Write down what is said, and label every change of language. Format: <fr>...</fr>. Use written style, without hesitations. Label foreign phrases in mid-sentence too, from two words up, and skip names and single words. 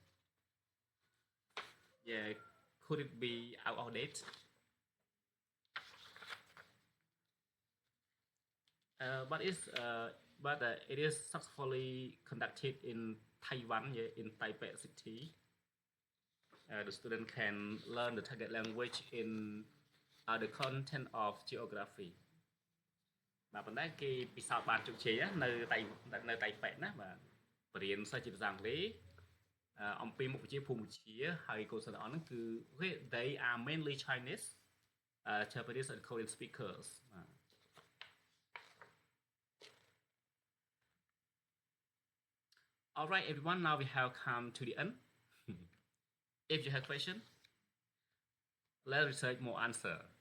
<en>yeah could it be out of date but it is successfully conducted in Taiwan yeah, in Taipei city the student can learn the target language in the content of geography</en> <km>បាទប៉ុន្តែគេពិសោធន៍បានជោគជ័យនៅតៃប៉េណាបាទបរៀនសិស្សជាភាសាអង់គ្លេសអំពីមុខវិជ្ជាភូមិវិទ្យាហើយកូនសិស្សទាំងអស់ហ្នឹងគឺ</km> <en>they are mainly Chinese Japanese and Korean speakers all right everyone now we have come to the end if you have question let's research more answer</en>